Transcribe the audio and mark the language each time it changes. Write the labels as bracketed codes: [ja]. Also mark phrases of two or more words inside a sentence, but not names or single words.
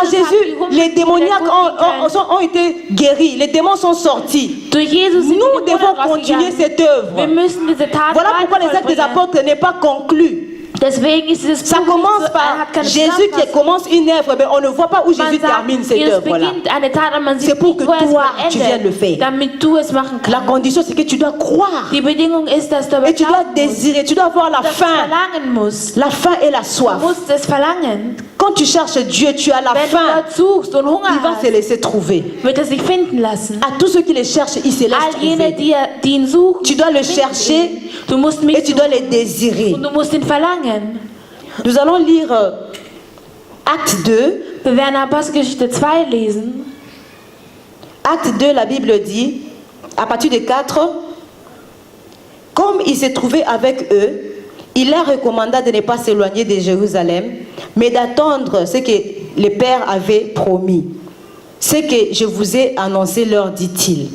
[de] Jesus haben die [fr] Jésus, [de] Hummeln [fr] les démoniaques [de] wieder gut [fr] ont été guéris. Les démons sont sortis. [de] Durch Jesus sind [fr] Nous [de] die [fr] devons [de] Dämonen [fr] continuer [de] rausgegangen. [fr] cette [de] Wir [fr] œuvre. [de] müssen diese Tat [fr] Voilà pourquoi les actes des [de] weiter vollbringen. [fr] apôtres n'est pas conclu. [de] Deswegen ist dieses [fr] Ça [de] Buch [fr] commence [de] nicht so, [fr] par [de] hat keine [fr] Jésus qui [de] Zusammenfassung. [fr] commence une œuvre, mais on ne voit pas où [de] Man [fr] Jésus [de] sagt, [fr] termine cette [de] Jesus [fr] œuvre-là. [de] beginnt eine Tat, aber man [fr] C'est [de] sieht [fr] pour [de] nicht, [fr] que [de] wo er es [fr] toi, tu viennes le [de] beendet, [fr] faire. [de] damit du es machen [fr] La [de] kannst. [fr] condition, c'est que tu dois croire. [de] Die Bedingung ist, dass du aber [fr] Et tu dois [de] glauben musst, [fr] désirer, tu dois avoir la [de] dass du [fr] faim. [de] verlangen musst. [fr] La faim et la [de] Du [fr] soif. [de] musst es verlangen. [fr] Quand tu cherches Dieu, tu as la [de] Wenn du [fr] faim. [de] Gott suchst und Hunger [fr] Il va se [de] hast, [fr] laisser trouver. [de] wird er sich finden lassen. [fr] À tous ceux qui les cherchent, il se laisse [de] All jene, [fr] trouver. [de] die ihn suchen, [fr] Tu dois le [de] finden [fr] chercher [de] ihn. Du musst mich [fr] et tu dois [de] suchen [fr] les désirer. [de] und du musst ihn verlangen. [fr] Nous allons lire Acte 2. [de] Wir werden Apostelgeschichte 2 lesen. [fr] Acte 2, la Bible dit, à partir de 4, comme il s'est trouvé avec eux, il leur recommanda de ne pas s'éloigner de Jérusalem, mais d'attendre ce que le Père avait promis. Ce que je vous ai annoncé, leur dit-il.